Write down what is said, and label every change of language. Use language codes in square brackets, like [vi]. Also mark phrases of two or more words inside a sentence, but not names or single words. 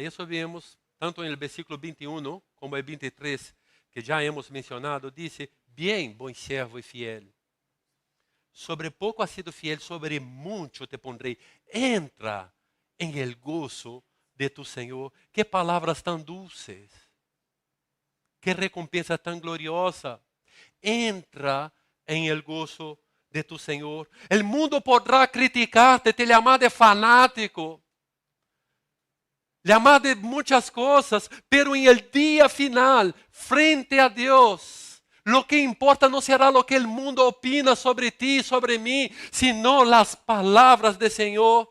[pt] Isso vemos tanto no versículo 21 como no 23, que já [es] hemos mencionado, [pt] diz: Bien, bom servo e fiel. Sobre pouco [es] has sido fiel, [pt] sobre muito te pondrei. [es] Entra em el gozo de tu Senhor. [pt] Que palavras tão dulces. Que recompensa tão gloriosa. [es] Entra em el gozo de tu Senhor. El mundo podrá [pt] criticar-te, te chamar [es] de fanático. llamar de muchas cosas, pero en el día final, frente a Dios, lo que importa no será lo que el mundo opina sobre ti, sobre mí, sino las palabras del Señor.